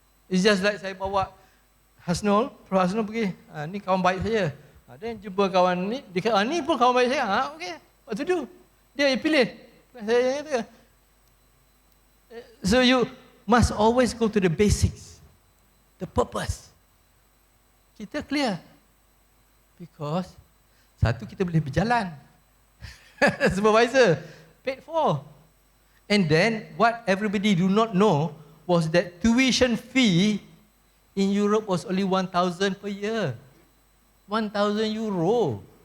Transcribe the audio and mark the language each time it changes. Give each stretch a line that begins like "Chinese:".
English: It's just like
Malay: saya bawa Hasnul, Prof. Hasnul pergi, ni kawan baik saya. Then jumpa kawan ni, dia kata, ni pun kawan baik saya.
English: Okay, what to do?
Malay: Dia yang pilih. Saya kata.
English: So you must always go to the basics, the purpose.
Malay: Kita clear.
English: Because
Malay: satu kita boleh berjalan.
English: Supervisor, paid for. And then what everybody do not know was that tuition fee in Europe was only 1,000 per year. 1,000 euro.